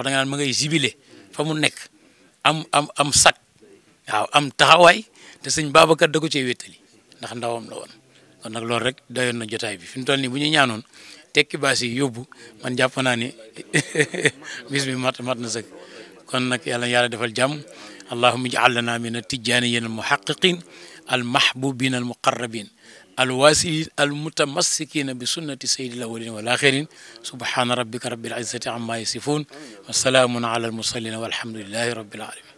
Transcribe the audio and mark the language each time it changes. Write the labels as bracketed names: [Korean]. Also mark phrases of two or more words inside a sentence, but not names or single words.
[Wolof] da nga naan ma ngay jibile fa mu nekk am sak waaw am taxawaay te sëñ Babacar da ko cee wéttali ndax ndawam la woon kon nag loolu rek doyoon na jotaay bi fi mu toll nii bu ñu ñaanoon tekki baas yi yóbbu man jàpp naa ni bis bi mat na sëkk kon nag yàlla defal jàmm [Arabic] اللهم اجعل لنا من التجانيين المحققين المحبوبين المقربين الواصلين المتمسكين بسنة سيد الأولين والآخرين سبحان ربك رب العزة عما يصفون وسلام على المرسلين والحمد لله رب العالمين